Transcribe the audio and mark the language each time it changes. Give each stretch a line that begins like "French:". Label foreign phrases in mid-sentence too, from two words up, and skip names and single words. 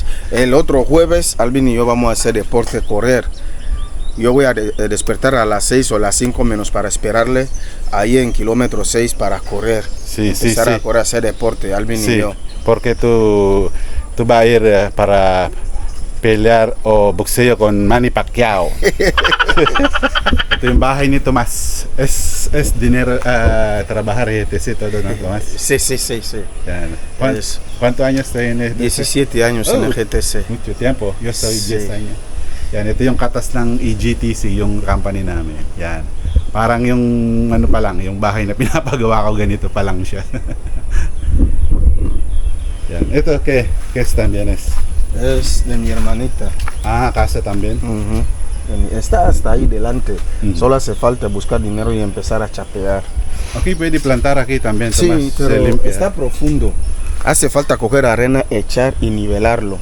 Spanish: El otro jueves, Alvin y yo vamos a hacer deporte, correr. Yo voy a despertar a las 6 o a las 5 menos para esperarle ahí en kilómetro 6 para correr. Sí, sí, Empezar sí. a correr, a hacer deporte, Alvin Sí, y yo. porque tú vas a ir para pelear o boxeo con Manny Pacquiao.
Filipino: Ito yung bahay ni Tomas.
Spanish: Es dinero trabajar sí, todo, ¿no, Tomás? Sí, sí, sí, sí.
Filipino: Yan.
Spanish: Es- ¿Cuántos años tienes? 17 años en el GTC. Mucho tiempo. Yo soy Sí. 10 años.
Filipino: Yan, ito yung katas ng EGTC, yung company namin. Yan. Parang yung ano pa lang, yung bahay na pinapagawa ko ganito pa lang siya. Yan. Ito,
Spanish: ¿qué es también es? Es de mi hermanita. Ah, casa también. Ujú. Está hasta ahí delante. Ujú. Solo hace falta buscar dinero y empezar a chapear. Aquí puede plantar aquí también, Sí, Tomás. Se pero limpia. está profundo. Hace falta coger arena, echar y nivelarlo.